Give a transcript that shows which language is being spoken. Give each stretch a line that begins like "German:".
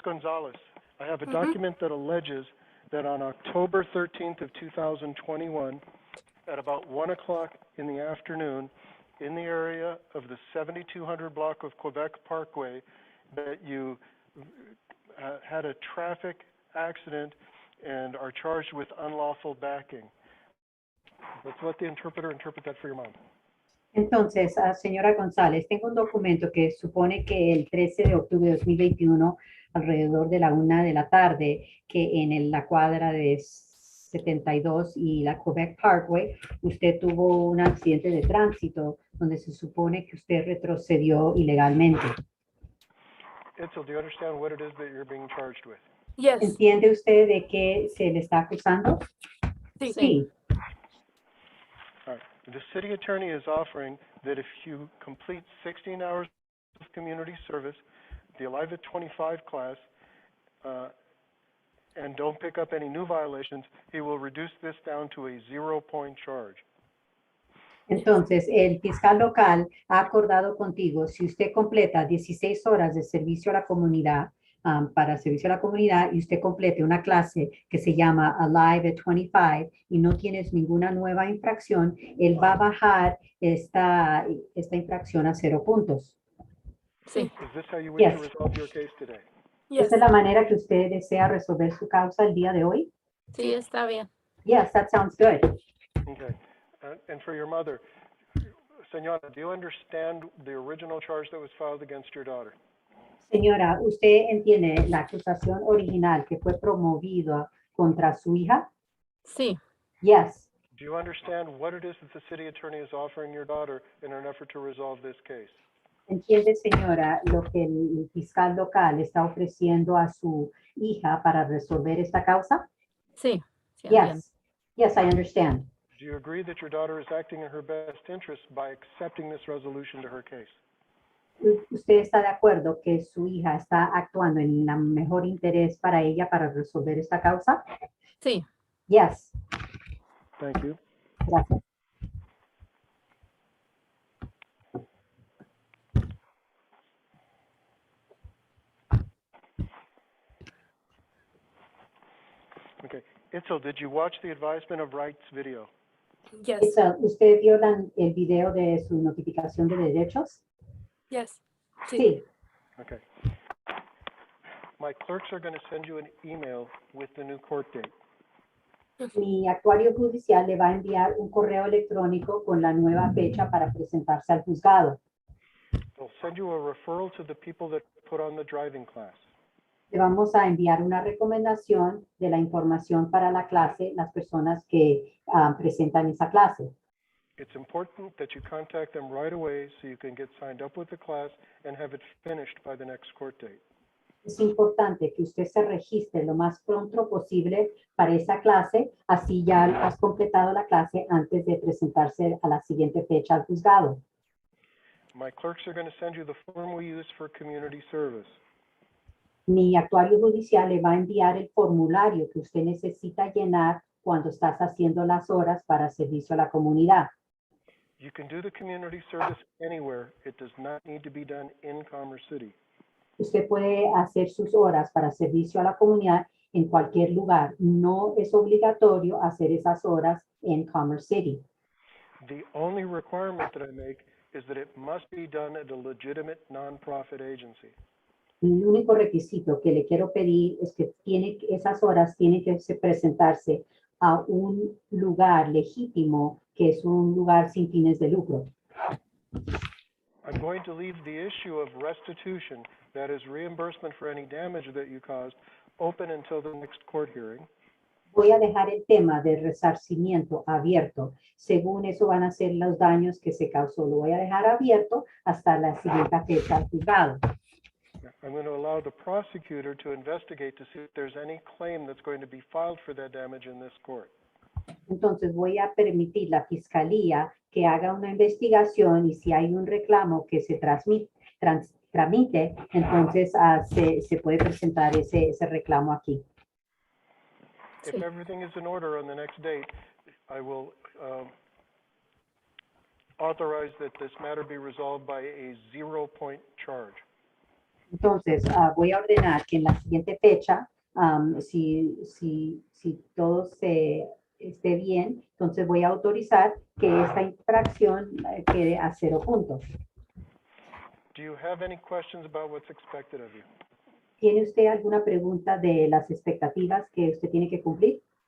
English: Gonzalez, I have a document that alleges that on October 13th of 2021, at about 1 o'clock in the afternoon, in the area of the 7200 block of Quebec Parkway, that you had a traffic accident and are charged with unlawful backing. Let's let the interpreter interpret that for your mom.
Spanish: Entonces, señora González, tengo un documento que supone que el 13 de octubre de 2021, alrededor de la 1 de la tarde, que en la cuadra de 72 y la Quebec Parkway, usted tuvo un accidente de tránsito donde se supone que usted retrocedió ilegalmente.
English: Itzel, do you understand what it is that you're being charged with? Yes.
Spanish: ¿Entiende usted de qué se le está acusando? Sí. Sí.
English: All right. The city attorney is offering that if you complete 16 hours of community service, the Alive at 25 class, and don't pick up any new violations, he will reduce this down to a 0-point charge.
Spanish: Entonces, el fiscal local ha acordado contigo, si usted completa 16 horas de servicio a la comunidad, para servicio a la comunidad, y usted complete una clase que se llama Alive at 25 y no tienes ninguna nueva infracción, él va a bajar esta infracción a 0 puntos. Sí.
English: Is this how you wish Yes. to resolve your case today? Yes.
Spanish: ¿Esta es la manera que usted desea resolver su causa el día de hoy? Sí, está bien.
English: Yes, that sounds good. Okay. And for your mother, Senora, do you understand the original charge that was filed against your daughter?
Spanish: Señora, ¿usted entiende la acusación original que fue promovida contra su hija? Sí.
English: Yes. Do you understand what it is that the city attorney is offering your daughter in an effort to resolve this case?
Spanish: ¿Entiende, señora, lo que el fiscal local está ofreciendo a su hija para resolver esta causa? Sí. Sí, entiendo.
English: Yes. Yes, I understand. Do you agree that your daughter is acting in her best interest by accepting this resolution to her case?
Spanish: ¿Usted está de acuerdo que su hija está actuando en el mejor interés para ella para resolver esta causa? Sí.
English: Yes. Thank you.
Spanish: Gracias.
English: Okay. Itzel, did you watch the advisement of rights video? Yes.
Spanish: ¿Usted vio el video de su notificación de derechos?
English: Yes.
Spanish: Sí.
English: Okay. My clerks are going to send you an email with the new court date.
Spanish: Mi actuario judicial le va a enviar un correo electrónico con la nueva fecha para presentarse al juzgado.
English: They'll send you a referral to the people that put on the driving class.
Spanish: Le vamos a enviar una recomendación de la información para la clase, las personas que presentan esa clase.
English: It's important that you contact them right away so you can get signed up with the class and have it finished by the next court date.
Spanish: Es importante que usted se registre lo más pronto posible para esa clase, así ya has completado la clase antes de presentarse a la siguiente fecha al juzgado.
English: My clerks are going to send you the form we use for community service.
Spanish: Mi actuario judicial le va a enviar el formulario que usted necesita llenar cuando estás haciendo las horas para servicio a la comunidad.
English: You can do the community service anywhere. It does not need to be done in Commerce City.
Spanish: Usted puede hacer sus horas para servicio a la comunidad en cualquier lugar. No es obligatorio hacer esas horas en Commerce City.
English: The only requirement that I make is that it must be done at a legitimate nonprofit agency.
Spanish: El único requisito que le quiero pedir es que esas horas tienen que presentarse a un lugar legítimo, que es un lugar sin fines de lucro.
English: I'm going to leave the issue of restitution, that is reimbursement for any damage that you caused, open until the next court hearing.
Spanish: Voy a dejar el tema de resarcimiento abierto. Según eso van a ser los daños que se causó. Lo voy a dejar abierto hasta la siguiente fecha al juzgado.
English: I'm going to allow the prosecutor to investigate to see if there's any claim that's going to be filed for that damage in this court.
Spanish: Entonces voy a permitir la fiscalía que haga una investigación y si hay un reclamo que se tramite, entonces se puede presentar ese reclamo aquí.
English: If everything is in order on the next date, I will authorize that this matter be resolved by a 0-point charge.
Spanish: Entonces voy a ordenar que en la siguiente fecha, si todo esté bien, entonces voy a autorizar que esta infracción quede a 0 puntos.
English: Do you have any questions about what's expected of you?
Spanish: ¿Tiene usted alguna pregunta de las expectativas que usted tiene que cumplir?